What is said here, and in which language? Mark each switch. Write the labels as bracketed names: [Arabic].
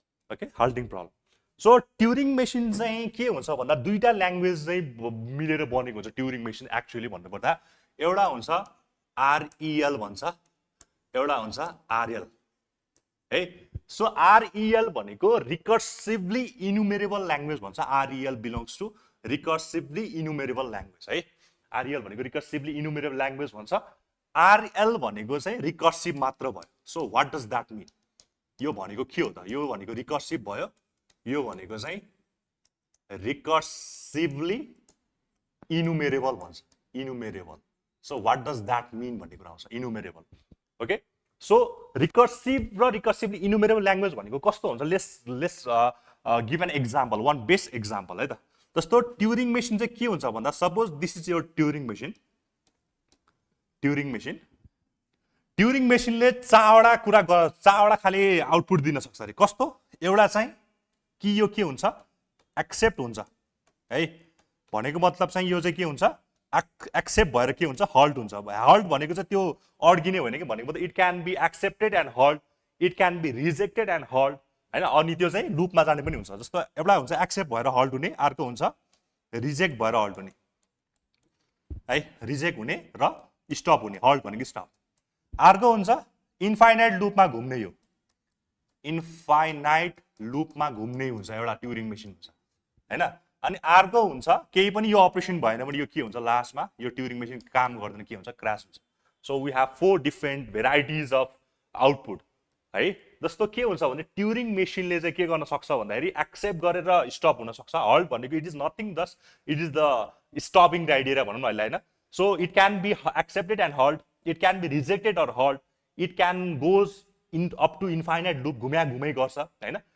[Nepali] Okay हाल्टिङ problem so Turing machine चाहिँ के हुन्छ भन्दा दुईटा ल्याङ्ग्वेज चाहिँ मिलेर बनेको हुन्छ ट्युरिङ मेसिन एक्चुअली भन्नुपर्दा एउटा हुन्छ आरइएल भन्छ एउटा हुन्छ आरएल है सो आरइएल भनेको रिकर्सिभली इन्युमेरेबल ल्याङ्ग्वेज भन्छ [English] R E L belongs to [Nepali] रिकर्सिभली इनुमेरेबल ल्याङ्ग्वेज है। आरएल भनेको रिकर्सिभली इनुमेरेबल ल्याङ्ग्वेज भन्छ। आरएल भनेको चाहिँ रिकर्सिभ मात्र भयो। [English] So what does that mean? [Nepali] यो भनेको के हो त? यो भनेको रिकर्सिभ भयो, यो भनेको चाहिँ रिकर्सिभली इनुमेरेबल भन्छ, इनुमेरेबल। [English] so what does that mean [Nepali] भन्ने कुरा आउँछ, इनुमेरेबल। ओके, सो रिकर्सिभ र रिकर्सिभली इनुमेरेबल ल्याङ्ग्वेज भनेको कस्तो हुन्छ? [English] let's give an example, one best example [Nepali] है त। जस्तो ट्युरिङ मेसिन चाहिँ के हुन्छ भन्दा, [English] Suppose this is your Turing machine. [Nepali] Turing machine, Turing मेसिनले चारवटा खाले आउटपुट दिन सक्छ अरे। कस्तो? एउटा चाहिँ कि यो के हुन्छ, एक्सेप्ट हुन्छ है, भनेको मतलब चाहिँ यो चाहिँ के हुन्छ, एक्सेप्ट भएर के हुन्छ, हल्ट हुन्छ। हल्ट भनेको चाहिँ त्यो अड्किने होइन कि, भनेको मतलब [English] it can be accepted and halt, [Nepali] it can be rejected and हल्ट होइन। अनि त्यो चाहिँ लुपमा जाने पनि हुन्छ। जस्तो एउटा हुन्छ एक्सेप्ट भएर हल्ट हुने, अर्को हुन्छ रिजेक्ट भएर हल्ट हुने है, रिजेक्ट हुने र स्टप हुने, हल्ट भनेको स्टप। अर्को हुन्छ इन्फाइनाइट लुपमा घुम्ने, यो इन्फाइनाइट लुपमा घुम्ने हुन्छ एउटा ट्युरिङ मेसिन हुन्छ होइन। अनि अर्को हुन्छ केही पनि यो अपरेसन भएन भने यो के हुन्छ, लास्टमा यो ट्युरिङ मेसिन काम गर्दैन, के हुन्छ, क्रास हुन्छ। [English] so we have 4 different varieties of output [Nepali] है। जस्तो के हुन्छ भने ट्युरिङ मेसिनले चाहिँ के गर्न सक्छ भन्दाखेरि एक्सेप्ट गरेर स्टप हुन सक्छ। [English] halt भनेको it is nothing, thus it is the stopping criteria [Nepali] भनौँ न अहिले होइन। [English] so it can be accepted and halt, it can be rejected or halt, it can goes in up to infinite loop, [Nepali] घुमै गर्छ होइन।